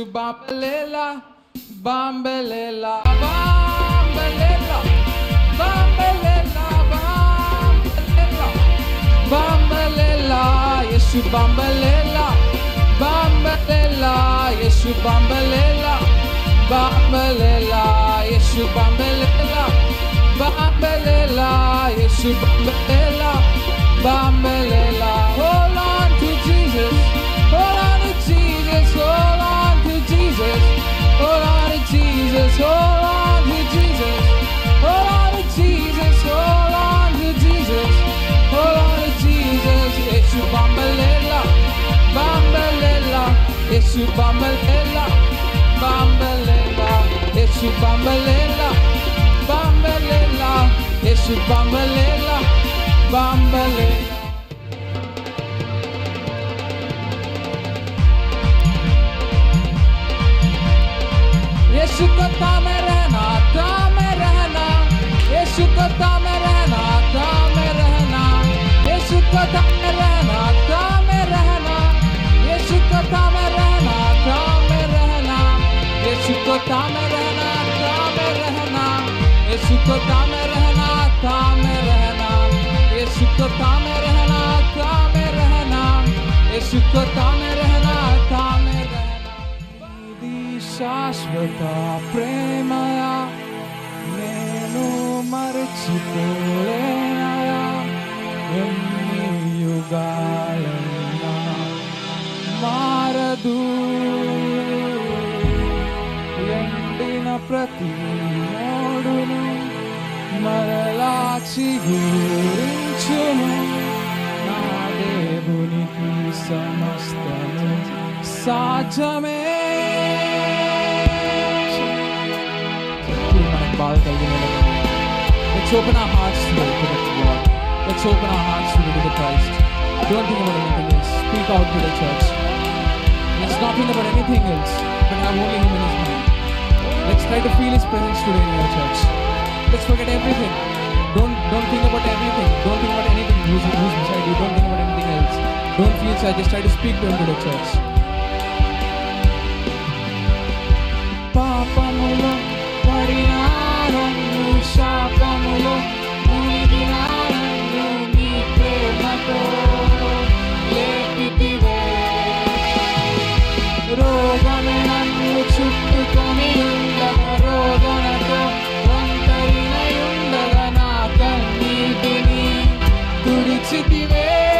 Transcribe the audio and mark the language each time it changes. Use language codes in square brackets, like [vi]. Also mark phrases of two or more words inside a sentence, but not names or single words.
[zu] Bambelela, Bambelela, Bambelela, Bambelela, Bambelela, Bambelela, Yeshu Bambelela, Bambelela, Yeshu Bambelela, Bambelela, Yeshu Bambelela, Bambelela, Yeshu Bambelela, Bambelela. [en] Hold on to Jesus, hold on to Jesus, hold on to Jesus, hold on to Jesus, hold on to Jesus, hold on to Jesus, hold on to Jesus, hold on to Jesus. Yeshu Bambelela, Bambelela, Yeshu Bambelela, Bambelela, Yeshu Bambelela, Bambelela, Yeshu Bambelela, Bambelela. [hi] यीशु को थामे रहना, थामे रहना, यीशु को थामे रहना, थामे रहना, यीशु को थामे रहना, थामे रहना, यीशु को थामे रहना, थामे रहना, यीशु को थामे रहना, थामे रहना, यीशु को थामे रहना, थामे रहना, यीशु को थामे रहना, थामे रहना, यीशु को थामे रहना, थामे रहना. [te] శాశ్వత ప్రేమయా నేను మరచిపోలేనయా ఎన్ని యుగాలైనా మారదు ఎండిన ప్రతి మోడును మరలా చిగురించును నా దేవునికి సమస్తము సాధ్యమే. [en] Let's open our hearts to the God. Let's open our hearts to the Christ. Don't think about anything else. Speak out to the church. Let's not think about anything else, but have only Him in His mind. Let's try to feel His presence today in your church. Let's forget everything. Don't think about everything. Don't think about anything who's beside you. Don't think about anything else. Don't feel shy. Just try to speak to Him to the church. [te] పాపములో పడినాను, శాపములో మునిగినాను, నీ ప్రేమతో లేపితివే. రోగమే నన్ను చుట్టుకొని ఉండగా, రోగనతో ఒంటరినై ఉండగా నా కన్నీటిని తుడిచితివే.